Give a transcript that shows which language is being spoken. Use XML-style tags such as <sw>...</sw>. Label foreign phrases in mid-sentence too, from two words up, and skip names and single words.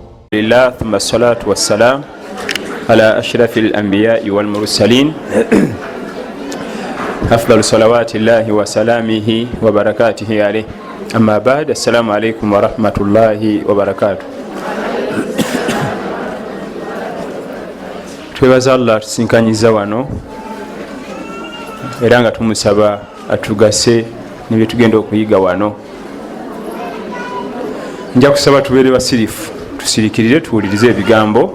<ar>لله ثم الصلاة والسلام على أشرف الأنبياء والمرسلين أفضل صلوات الله وسلامه وبركاته عليه أما بعد السلام عليكم ورحمة الله وبركاته.</ar> <lg>twebaza Allah tusinkanyiza wano era nga tumusaba atugase nebye tugenda okuyiga wano. Nja kusaba tubeere basirifu, tusirikirire tuwulirize ebigambo.</lg>